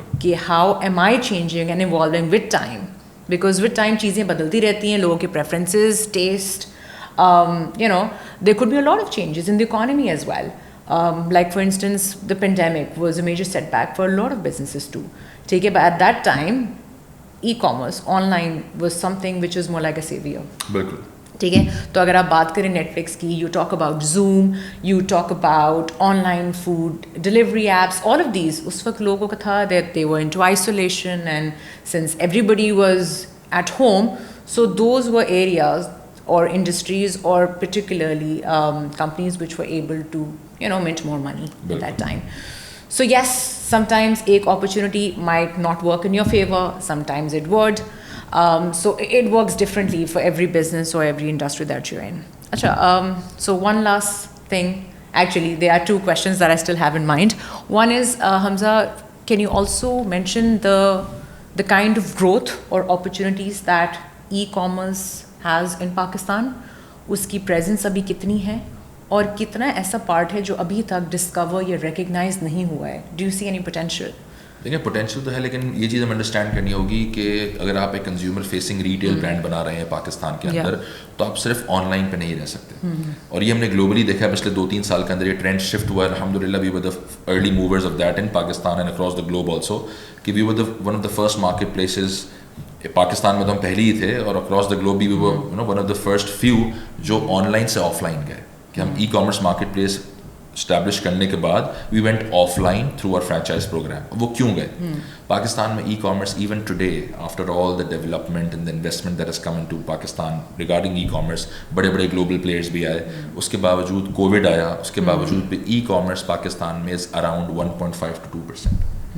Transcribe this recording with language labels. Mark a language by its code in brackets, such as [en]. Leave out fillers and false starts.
[en] Ki how am I changing and evolving with time? Because with time [ur] چیزیں بدلتی رہتی ہیں, لوگوں کے [en] preferences, taste, there could be a lot of changes in the economy as well. Like for instance, the pandemic was a major setback for a lot of businesses too. Take it, but at that time, e-commerce, online was something which was more like a savior. [ur] بالکل. ٹھیک ہے, تو اگر آپ بات کریں net flicks کی, [en] You talk about Zoom, you talk about online food delivery apps, all of these اس وقت لوگوں کا تھا that they were into isolation, and since everybody was at home, so those were areas or industries or particularly companies which were able to mint more money at that time. So yes, sometimes ek opportunity might not work in your favor, sometimes it would. So it works differently for every business or every industry that you're in. Achha, so one last thing, actually there are two questions that I still have in mind. One is, Hamza, can you also mention the kind of growth or opportunities that e-commerce has in Pakistan? [ur] اس کی presence ابھی کتنی ہے, اور کتنا ایسا part ہے جو ابھی تک ڈسکور یا ریکگنائز نہیں ہوا ہے؟ [en] Do you see any potential? [ur] دیکھیں پوٹینشیل تو ہے, لیکن یہ چیز ہمیں انڈرسٹینڈ کرنی ہوگی کہ اگر آپ ایک کنزیومر فیسنگ ریٹیل برانڈ بنا رہے ہیں پاکستان کے اندر, تو آپ صرف آن لائن پہ نہیں رہ سکتے. اور یہ ہم نے گلوبلی دیکھا ہے پچھلے 2-3 سال کے اندر, یہ ٹرینڈ شفٹ ہوا ہے. [en] الحمد للہ we were the early movers of that in Pakistan and across the globe also, کہ we were one of the first market places. [ur] Pakistan میں تو ہم پہلے ہی تھے, اور اکراس دا گلوب بھی [en] we were one of the first few [ur] جو آن لائن سے آف لائن گئے, کہ ہم e commerce market place establish کرنے کے بعد we went of line through are franchise programme. وہ کیوں گئے؟ پاکستان میں e commerce [en] even today after all the development and the investment that is come in to Pakistan [ur] regarding e commerce, بڑے بڑے global players بھی آئے, اس کے باوجود کووڈ آیا, اس کے باوجود بھی ای کامرس پاکستان میں از اراؤنڈ 1.5 to 2%.